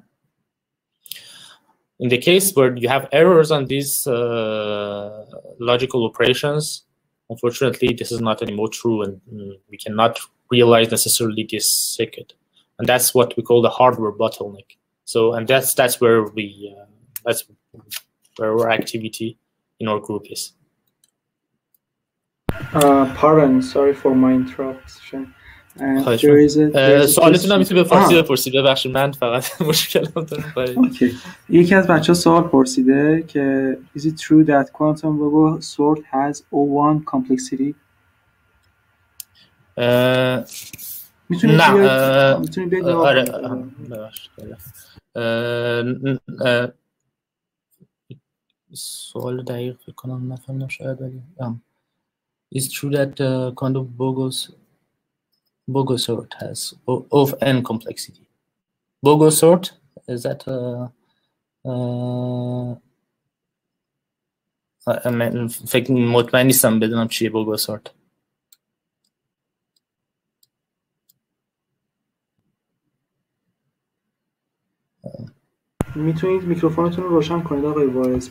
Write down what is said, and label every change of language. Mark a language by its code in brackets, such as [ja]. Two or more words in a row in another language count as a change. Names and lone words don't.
[en] In the case where you have errors on these logical operations, unfortunately, this is not anymore true, and we cannot realize necessarily this circuit, and that's what we call the hardware bottleneck. So, and that's where we that's where our activity in our group is. Pardon, sorry for my interruption. [fa] سوالتون هم میتونی به فارسی بپرسید. ببخشید من فقط مشکلم دارم. اوکی. یکی از بچه‌ها سوال پرسیده که [en] is it true that quantum Bogo sort has O1 complexity؟ [fa] میتونی بگید. آره. سوال دقیق فکر کنم نفهمیدم شاید، ولی [en] is true that quantum Bogo sort has of n complexity. Bogo sort, is that [fa] فکر مطمئن نیستم بدونم چیه Bogo sort. میتونید میکروفونتون رو روشن کنید آقای وایس؟